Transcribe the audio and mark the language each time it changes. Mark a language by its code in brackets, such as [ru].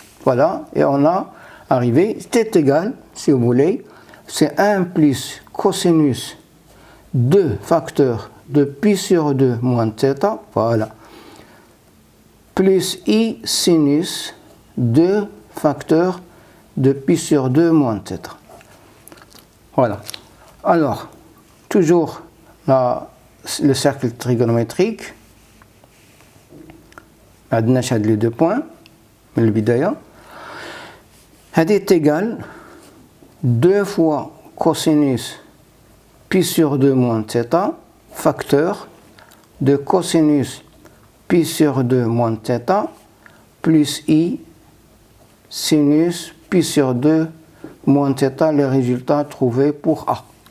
[fr] Voilà, et on a arrivé, c'est égal, si vous voulez, c'est 1 plus cosinus 2 facteur de pi sur 2 moins θ, voilà, plus I sinus 2 facteur de pi sur 2 moins θ. Voilà. Alors, toujours le cercle trigonométrique. [ar] عندنا هاد [fr] les deux points [ar] من البداية. هذه [fr] est égal 2 fois cosinus pi sur 2 moins θ facteur de cosinus pi sur 2 moins θ plus I sinus pi sur 2 moins θ, le résultat trouvé pour A.